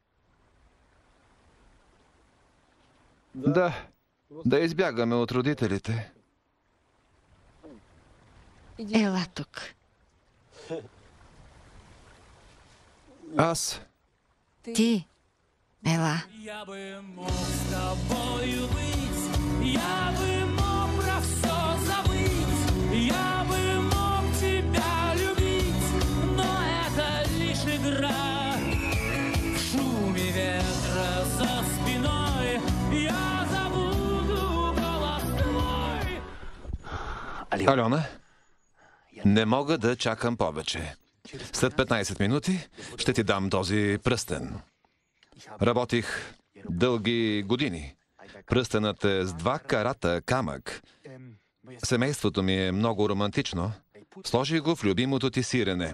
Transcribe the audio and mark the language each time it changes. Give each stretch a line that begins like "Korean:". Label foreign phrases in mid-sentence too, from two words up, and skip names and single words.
Bulgarian: Да избягаме от родителите. Ела тук. Аз. Ти. Ела.
Russian: Я бы мог с тобою быть, я бы мог про все забыть, я бы мог тебя любить, но это лишь игра. В шуме ветра за спиной я забуду голос твой.
Bulgarian: Алена, не мога да чакам повече. След 15 минути ще ти дам този пръстен. Работих дълги години. Пръстенът е с 2 карата камък. Семейството ми е много романтично. Сложи го в любимото ти сирене.